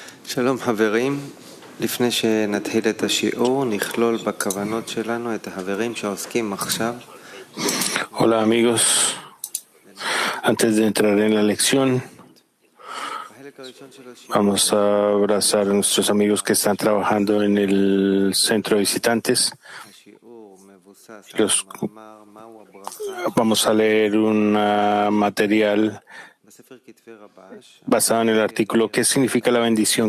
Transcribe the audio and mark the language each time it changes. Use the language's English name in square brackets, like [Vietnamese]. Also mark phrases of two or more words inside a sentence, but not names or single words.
[Hebrew] שלום חברים, לפני שנתחיל את השיעור, נכלול בכוונות שלנו את החברים שעוסקים עכשיו. [Spanish] Hola amigos, antes de entrar en la lección, vamos a abrazar a nuestros amigos que están trabajando en el centro de visitantes. Vamos a leer un material basado en el artículo ¿Qué significa la bendición?